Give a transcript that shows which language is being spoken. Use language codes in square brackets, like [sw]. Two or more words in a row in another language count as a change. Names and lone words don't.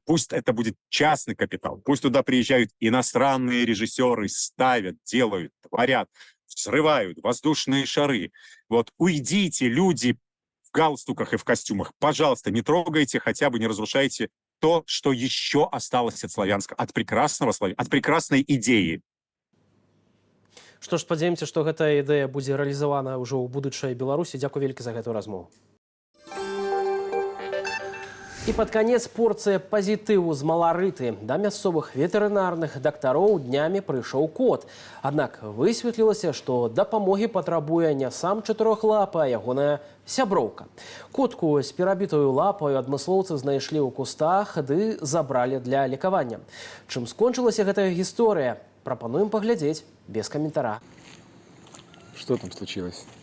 [ru] Пусть это будет частный капитал, пусть туда приезжают иностранные режиссеры, ставят, делают, творят, взрывают воздушные шары. Вот уйдите, люди в галстуках и в костюмах, пожалуйста, не трогайте, хотя бы не разрушайте то, что еще осталось от славянского, от прекрасной идеи. [be] Што ж, спадзяемся, што гэтая ідэя будзе рэалізавана ўжо ў будучай Беларусі. Дзякуй вялікі за гэтую размову. І пад канец порцыя пазітыву з маларыты. Да мясцовых ветэрынарных дактароў днямі прыйшоў кот. Аднак высветлілася, што дапамогі патрабуе не сам чатырохлапы, а ягоная сяброўка. Котку з перабітаю лапаю адмыслоўцы знайшлі ў кустах ды забралі для лекавання. Чым скончылася гэтая гісторыя? [ru] Пропонуем поглядеть без комментария. Что там случилось?